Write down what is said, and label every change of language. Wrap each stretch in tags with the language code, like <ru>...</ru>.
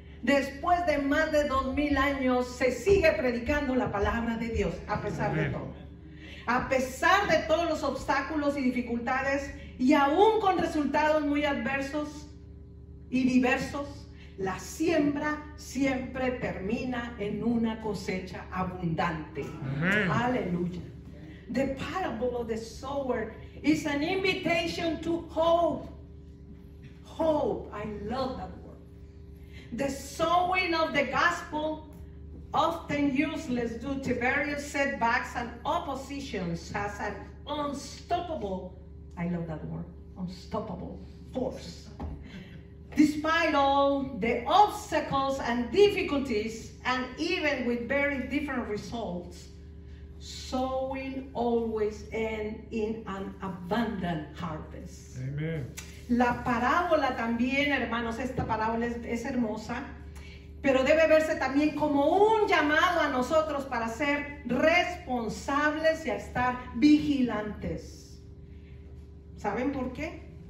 <es>Después de más de 2000 años se sigue predicando la palabra de Dios, a pesar de todo. A pesar de todos los obstáculos y dificultades, y aún con resultados muy adversos y diversos, la siembra siempre termina en una cosecha abundante. Aleluya.</es> <en>The parable of the sower is an invitation to hope. Hope. I love that word. The sowing of the gospel, often useless due to various setbacks and oppositions, has an unstoppable, I love that word, unstoppable force. Despite all the obstacles and difficulties, and even with very different results, sowing always ends in an abundant harvest. Amen.</en> <es>La parábola también, hermanos, esta parábola es hermosa, pero debe verse también como un llamado a nosotros para ser responsables y a estar vigilantes. ¿Saben por qué?</es>